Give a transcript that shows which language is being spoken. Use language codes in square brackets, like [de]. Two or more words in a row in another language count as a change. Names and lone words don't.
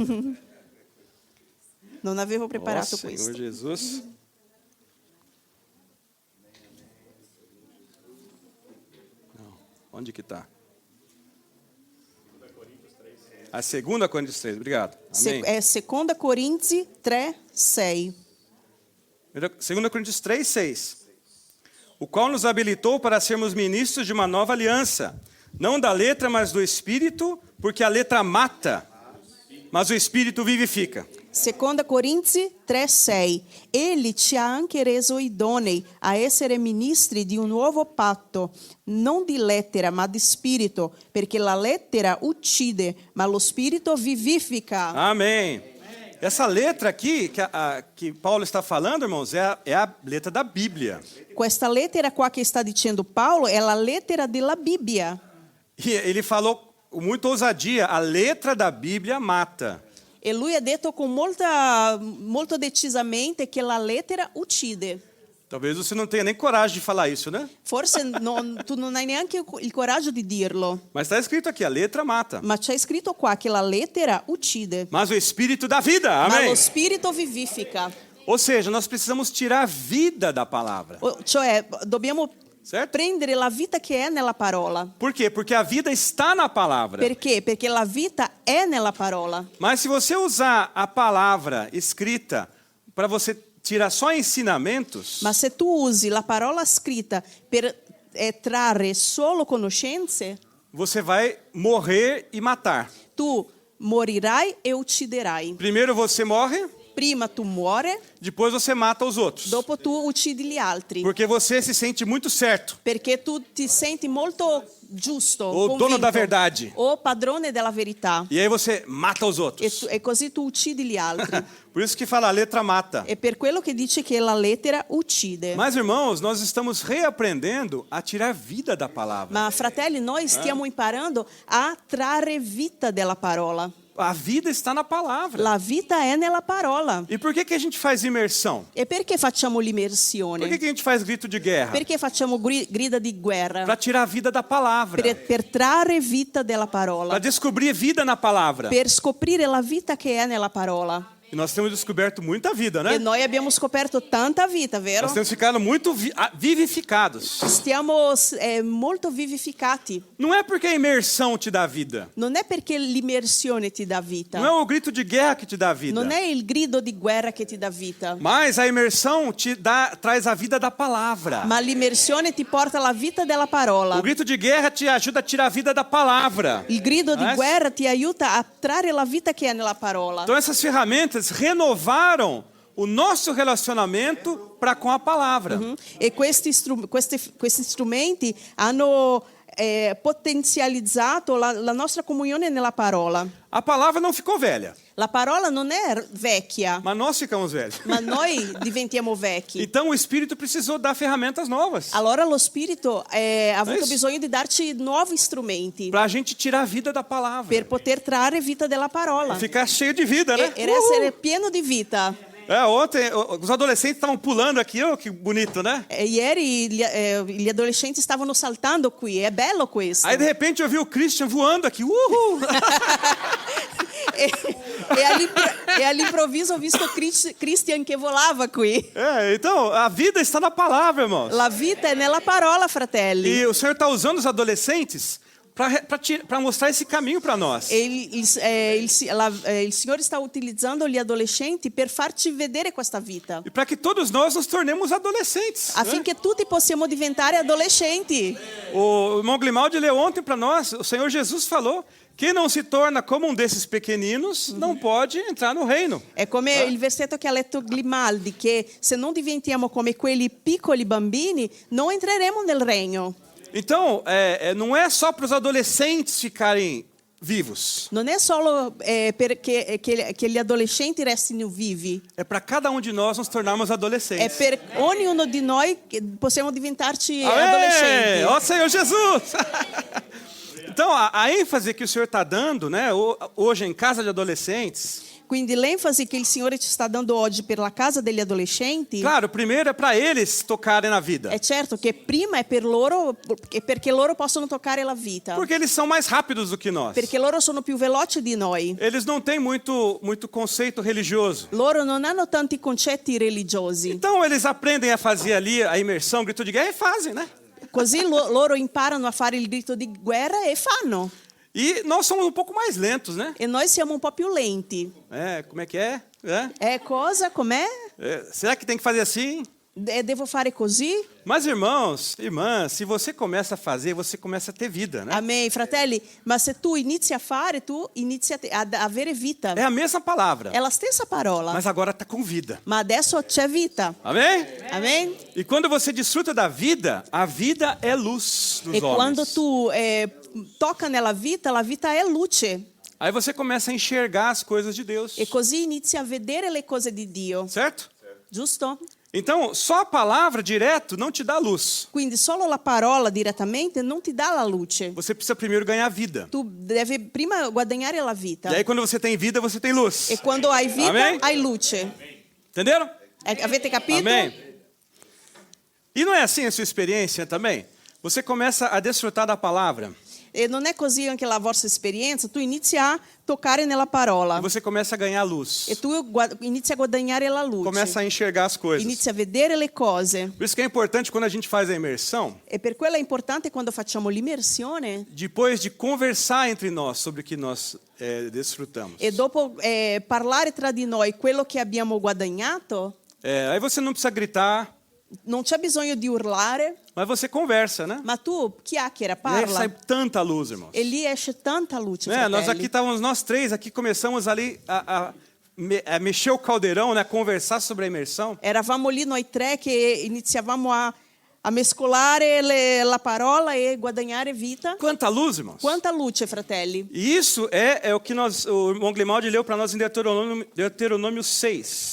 [it] Non avevo preparato [pt] Senhor [it] questo. [pt] Jesus. Não. Onde que está? A 2 Coríntios 3, obrigado. Amém. [it] È 2 Corinzi 3, 6. [pt] 2 Coríntios 3, 6. O qual nos habilitou para sermos ministros de uma nova aliança, não da letra, mas do Espírito, porque a letra mata, mas o Espírito vivifica. [it] 2 Corinzi 3,6. Egli ci ha anche reso idonei a essere ministri di un nuovo patto, non di lettera ma di spirito, perché la lettera uccide, ma lo spirito vivifica. [pt] Amém. Essa letra aqui que Paulo está falando, irmãos, é a letra da Bíblia. [it] Questa lettera qua che sta dicendo Paolo è la lettera della Bibbia. [pt] E ele falou com muita ousadia, a letra da Bíblia mata. [it] E lui ha detto con molto decisamente che la lettera uccide. [pt] Talvez você não tenha nem coragem de falar isso, né? [it] Forse tu non hai neanche il coraggio di dirlo, [pt] Mas está escrito aqui, a letra mata. [it] ma c'è scritto qua che la lettera uccide, [pt] Mas o Espírito dá vida, [it] ma [pt] amém? [it] lo spirito vivifica. [pt] Ou seja, nós precisamos tirar a vida da palavra, [it] Cioè, dobbiamo [pt] certo? [it] prendere la vita che è nella parola. [pt] Por quê? Porque a vida está na palavra. [it] Perché? Perché la vita è nella parola. [pt] Mas se você usar a palavra escrita para você tirar só ensinamentos, [it] Ma se tu usi la parola scritta per trarre solo conoscenze, [pt] você vai morrer e matar. [it] tu morirai e ucciderai. [pt] Primeiro você morre, [it] Prima tu muore, [pt] depois você mata os outros. [it] dopo tu uccidi gli altri. [pt] Porque você se sente muito certo, [it] Perché tu ti senti molto giusto, [pt] ou dono [it] convinto, [pt] da verdade. [it] o padrone della verità. [pt] E aí você mata os [it] E, [pt] outros. [it] e così tu uccidi gli altri. [pt] Por isso que fala a letra mata. [it] È per quello che dice che la lettera uccide. [pt] Mas, irmãos, nós estamos reaprendendo a tirar vida da palavra. [it] Ma fratelli, noi stiamo imparando a trarre vita della parola. [pt] A vida está na palavra. [it] La vita è nella parola. [pt] E por que a gente faz imersão? [it] E perché facciamo [pt] Por [it] l'immersione? [pt] que a gente faz grito de guerra? [it] Perché facciamo grida di guerra? [pt] Para tirar a vida da palavra. [it] Per trarre vita della parola. [pt] Para descobrir vida na palavra. [it] Per scoprire la vita che è nella parola. [pt] E nós temos descoberto muita vida, né? [it] E noi abbiamo scoperto tanta vita, vero? [pt] Nós temos ficado muito vivificados. [it] Stiamo molto vivificati. [pt] Não é porque a imersão te dá vida. [it] Non è perché l'immersione ti dà vita. [pt] Não é o grito de guerra que te dá vida. [it] Non è il grido di guerra che ti dà vita. [pt] Mas a imersão traz a vida da palavra. [it] Ma l'immersione ti porta alla vita della parola. [pt] O grito de guerra te ajuda a tirar a vida da palavra. [it] Il grido di [pt] Mas- [it] guerra ti aiuta a trarre la vita che è nella parola. [pt] Então essas ferramentas renovaram o nosso relacionamento para com a palavra. [it] E questi strumenti hanno potenzializzato la nostra comunione nella parola. [pt] A palavra não ficou velha, [it] La parola non è vecchia, [pt] mas nós ficamos velhos. [it] ma noi diventiamo vecchi. [pt] Então o Espírito precisou dar ferramentas novas [it] Allora lo Spirito ha avuto [pt] isso. [it] bisogno di darci nuovi strumenti [pt] para a gente tirar a vida da palavra. [it] per poter trarre vita della parola [pt] Ficar cheio de vida, né? [it] e essere pieno di vita. [pt] Ontem os adolescentes estavam pulando aqui, que bonito, né? [it] Ieri gli adolescenti stavano saltando qui, è bello questo. [pt] Aí de repente eu vi o Christian voando aqui, uhul! [it] E all'improvviso ho visto Christian che volava qui. [pt] Então, a vida está na palavra, irmãos. [it] La vita è nella parola, fratelli. [pt] E o Senhor está usando os adolescentes para mostrar esse caminho para nós. [it] Il Signore sta utilizzando gli adolescenti per farci vedere questa vita. [pt] E para que todos nós nos tornemos adolescentes. [it] Affinché tutti possiamo diventare adolescenti. [pt] O irmão Grimaldi leu ontem para nós, o Senhor Jesus falou: quem não se torna como um desses pequeninos não pode entrar no reino. [it] È come il versetto che ha letto Grimaldi, che se non diventiamo come quelli piccoli bambini, non entreremo nel regno. [pt] Então, não é só para os adolescentes ficarem vivos. [it] Non è solo che gli adolescenti restino vivi, [pt] É para cada um de nós nos tornarmos [it] è [pt] adolescentes. [it] per ognuno di noi che possiamo diventarci [pt] Amém! [it] adolescenti. [pt] Ó Senhor Jesus! Então, a ênfase que o Senhor está dando, né, hoje em casa de adolescentes, [it] Quindi l'enfasi che il Signore ci sta dando oggi per la casa degli adolescenti [pt] claro, primeiro é para eles tocarem na vida. [it] è certo che prima è per loro, perché loro possono toccare la vita, [pt] Porque eles são mais rápidos do que nós. [it] perché loro sono più veloci di noi. [pt] Eles não têm muito conceito religioso. [it] Loro non hanno tanti concetti religiosi, [pt] Então, eles aprendem a fazer ali a imersão, grito de guerra e fazem, né? [it] così loro imparano a fare il grito di guerra e fanno. [pt] E nós somos um pouco mais lentos, né? [it] E noi siamo un po' più lenti. [pt] Como é que é? [it] Cosa? Com'è? [pt] Será que tem que fazer assim? [it] Devo fare così? [pt] Mas, irmãos, irmãs, se você começa a fazer, você começa a ter vida, né? Amém, [it] fratelli. Ma se tu inizi a fare, tu inizi ad avere vita. [pt] É a mesma palavra, [it] È la stessa parola, [pt] mas agora está com vida. [it] ma adesso c'è vita. [pt] Amém? Amém? E quando você desfruta da vida, a vida é luz dos [it] E quando [pt] homens. [it] tu tocca nella vita, la vita è luce. [pt] Aí você começa a enxergar as coisas de Deus, [it] E così inizi a vedere le cose di Dio. [pt] certo? [it] Giusto? [pt] Então, só a palavra direto não te dá luz. [it] Quindi solo la parola direttamente non ti dà la luce. [pt] Você precisa primeiro ganhar vida. [it] Tu devi prima guadagnare la vita. [pt] E aí, quando você tem vida, você tem luz. [it] E quando hai vita, [pt] Amém? [it] hai luce. [pt] Entenderam? [it] Avete capito? [pt] Amém? E não é assim a sua experiência também? Você começa a desfrutar da palavra. [it] E non è così anche la vostra esperienza? Tu inizi a toccare nella parola. [pt] E você começa a ganhar luz. [it] E tu inizi a guadagnare la luce. [pt] Começa a enxergar as coisas. [it] Inizi a vedere le cose. [pt] Por isso que é importante quando a gente faz a imersão, [it] E per quello è importante quando facciamo l'immersione [pt] depois de conversar entre nós sobre o que nós desfrutamos. [it] e dopo parlare tra di noi quello che abbiamo guadagnato. [pt] Aí você não precisa gritar, [it] Non c'è bisogno di urlare, [pt] mas você conversa, né? [it] ma tu chiacchiera, [pt] E aí sai [it] parla. [pt] tanta luz, irmãos. [it] E lì esce tanta luce, [pt] Nós [it] fratelli. [pt] aqui estávamos, nós três aqui começamos ali a mexer o caldeirão, né? A conversar sobre a imersão. [it] Eravamo lì noi tre che iniziavamo a mescolare la parola e guadagnare vita. [pt] Quanta luz, irmãos. [it] Quanta luce, fratelli. [pt] E isso é o que o irmão Grimaldi leu para nós em Deuteronômio 6.